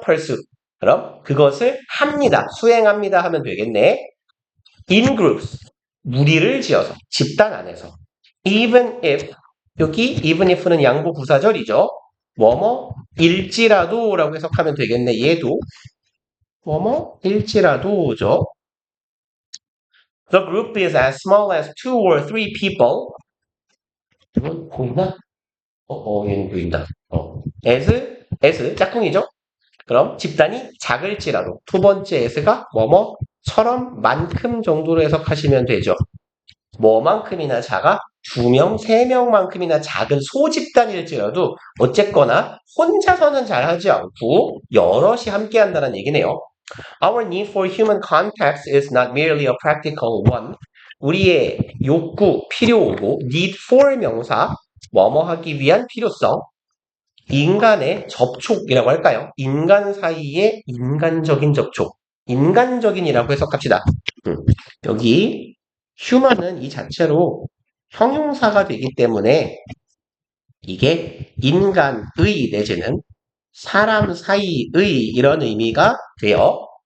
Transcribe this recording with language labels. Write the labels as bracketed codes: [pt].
[en] pursue [ko] 그럼 그것을 합니다. 수행합니다 하면 되겠네. [en] in groups [ko] 무리를 지어서 집단 안에서 [en] even if [ko] 여기 even if는 양보 부사절이죠. 뭐뭐일지라도라고 해석하면 되겠네. 얘도 뭐뭐일지라도죠. [en] The group is as small as two or three people. [ko] 이건 보이나? 얘는 보인다. as 짝꿍이죠? 그럼 집단이 작을지라도 두 번째 s가 뭐뭐처럼 만큼 정도로 해석하시면 되죠. 뭐만큼이나 작아? 두 명, 세 명만큼이나 작은 소집단일지라도 어쨌거나 혼자서는 잘하지 않고 여럿이 함께한다는 얘기네요. [en] Our need for human contact is not merely a practical one. [ko] 우리의 욕구, 필요고 [en] need for [ko] 명사, 뭐뭐 하기 위한 필요성, 인간의 접촉이라고 할까요? 인간 사이의 인간적인 접촉. 인간적인이라고 해석합시다. 여기 human은 이 자체로 형용사가 되기 때문에 이게 인간의 내지는 사람 사이의 이런 의미가 돼요.